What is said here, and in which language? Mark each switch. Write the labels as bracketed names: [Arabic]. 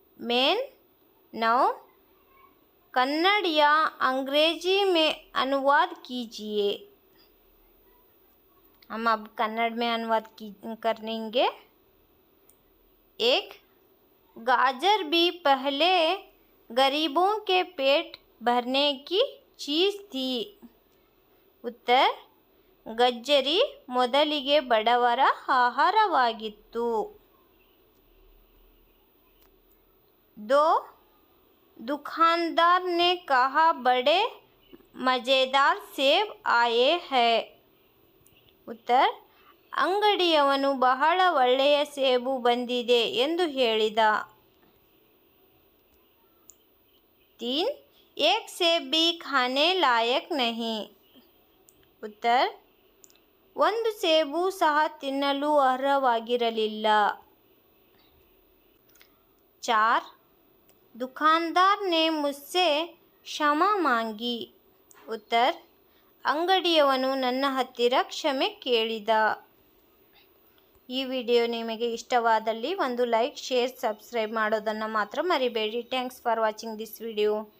[Hindi] Main 9 Kannada या अंग्रेजी में अनुवाद कीजिए। हम अब कन्नड़ में अनुवाद करेंगे। 1. गाजर भी पहले गरीबों के पेट भरने की चीज थी। [Kannada] उत्तर: ಗಜ್ಜರಿ ಮೊದಲಿಗೆ ಬಡವರ ಆಹಾರವಾಗಿತ್ತು. 2. [Hindi] दुकानदार ने कहा बड़े मजेदार सेब आए हैं. [Kannada] उत्तर: ಅಂಗಡಿಯವನು ಬಹಳ ಒಳ್ಳೆಯ ಸೇಬು ಬಂದಿದೆ ಎಂದು ಹೇಳಿದ. [Hindi] 3. एक सेब भी खाने लायक नहीं. [Kannada] उत्तर ಒಂದು ಸೇಬು ಸಹ ತಿನ್ನಲು ಅರ್ಹವಾಗಿರಲಿಲ್ಲ। 4. [Hindi] दुकानदार ने मुझसे क्षमा मांगी। [Kannada] उत्तर ಅಂಗಡಿಯವನು ನನ್ನ ಹತ್ತಿರ ಕ್ಷಮೆ ಕೇಳಿದ। ಈ ವಿಡಿಯೋ ನಿಮಗೆ ಇಷ್ಟವಾದಲ್ಲಿ ಒಂದು ಲೈಕ್, ಶೇರ್, ಸಬ್ಸ್ಕ್ರೈಬ್ ಮಾಡೋದನ್ನು ಮಾತ್ರ ಮರಿಬೇಡಿ। [English] Thanks for watching this video.